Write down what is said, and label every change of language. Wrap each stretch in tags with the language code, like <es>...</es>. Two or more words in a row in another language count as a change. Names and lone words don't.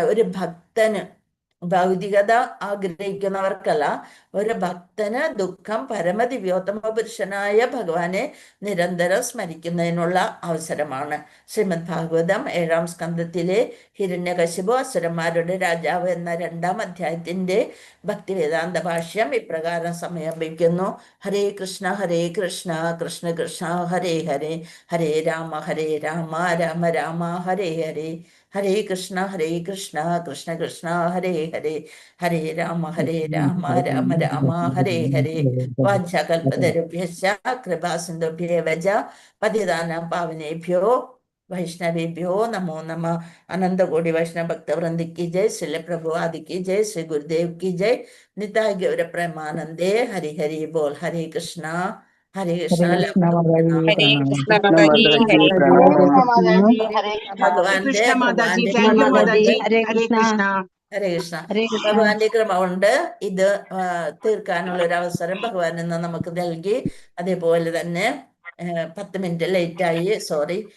<ml>ഒരു ഭക്തന്, ഭൗതികത ആഗ്രഹിക്കുന്നവർക്കല്ല, ഒരു ഭക്തന് ദുഃഖം പരമദിവ്യോത്തമ പുരുഷനായ ഭഗവാനെ നിരന്തരം സ്മരിക്കുന്നതിനുള്ള അവസരമാണ്. ശ്രീമദ് ഭാഗവതം 7-ാം സ്കന്ധത്തിലെ ഹിരണ്യകശിപു അസുരന്മാരുടെ രാജാവ് എന്ന 2-ാം അധ്യായത്തിന്റെ ഭക്തിവേദാന്ത ഭാഷ്യം ഇപ്രകാരം സമർപ്പിക്കുന്നു.</ml> <sa>ഹരേ കൃഷ്ണ കൃഷ്ണ കൃഷ്ണ ഹരേ ഹരേ, ഹരേ രാമ രാമ രാമ ഹരേ ഹരേ, ഹരേ കൃഷ്ണ കൃഷ്ണ കൃഷ്ണ ഹരേ ഹരേ, ഹരേ രാമ രാമ രാമ ഹരേ ഹരേ. വാഞ്ചാകൽപതരുഭ്യശ്ച കൃപാസിന്ധുഭ്യേവ ച പതിതാനാം പാവനേഭ്യോ വൈഷ്ണവേഭ്യോ നമോ നമഃ. അനന്തകോടി വൈഷ്ണവ ഭക്തവൃന്ദ</sa> <hi>की जय, श्रील प्रभुपाद की जय, श्री गुरुदेव की जय, निताय गौर प्रेमानंदे. हरि हरि बोल. हरे कृष्णा</hi> <ml>ഭഗവാന്റെ ഹരേ കൃഷ്ണ. ഭഗവാന്റെ ക്രമ കൊണ്ട് ഇത് തീർക്കാനുള്ള ഒരു അവസരം ഭഗവാൻ ഇന്ന് നമുക്ക് നൽകി. അതേപോലെ തന്നെ 10 മിനിറ്റ് ലേറ്റായി, സോറി.</ml>